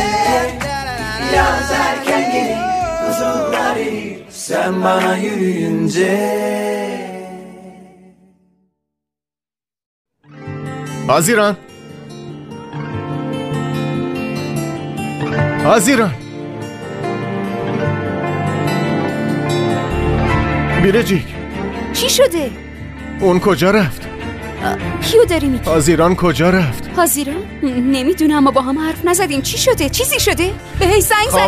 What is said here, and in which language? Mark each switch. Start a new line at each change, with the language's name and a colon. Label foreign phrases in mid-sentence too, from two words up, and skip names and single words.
Turkish: Yaz erken gelir buzullar erir sen bana yürüyünce. Haziran. Haziran.
Persian: بیرجیک چی شده؟ اون کجا رفت؟ کیو داری میگی؟ حزیران کجا رفت؟ حزیران؟ نمیدونم اما با هم حرف نزدیم. چی شده؟ چیزی شده؟ بهش زنگ زدی؟